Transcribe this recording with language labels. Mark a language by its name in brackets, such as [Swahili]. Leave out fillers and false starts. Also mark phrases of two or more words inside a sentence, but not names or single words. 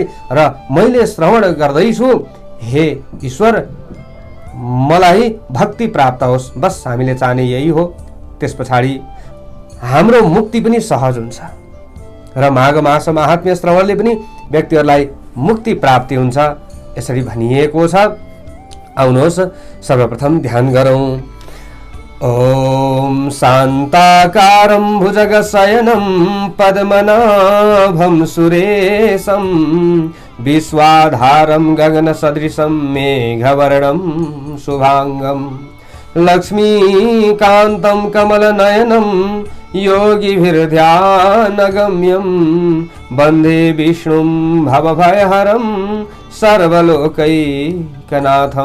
[Nepali] र मैले श्रवण गर्दैछु हे ईश्वर मलाई भक्ति प्राप्त होस्, बस हामीले चाहने यही हो। त्यस पछाडि हाम्रो मुक्ति पनि सहज हुन्छ र माघ मास महात्म्य श्रवणले पनि व्यक्तिहरूलाई मुक्ति प्राप्ति हुन्छ यसरी भनिएको छ। आउनुहोस् सर्वप्रथम ध्यान गरौँ। [Sanskrit] ओम शान्ताकारं भुजगशयनं पद्मनाभं सुरेशं विश्वाधारं गगनसदृशं मेघवर्णं शुभांगं लक्ष्मीकान्तं कमलनयनं योगिभिर्ध्यानगम्यं वन्दे विष्णुं भवभयहरं सर्वलोकैकनाथं।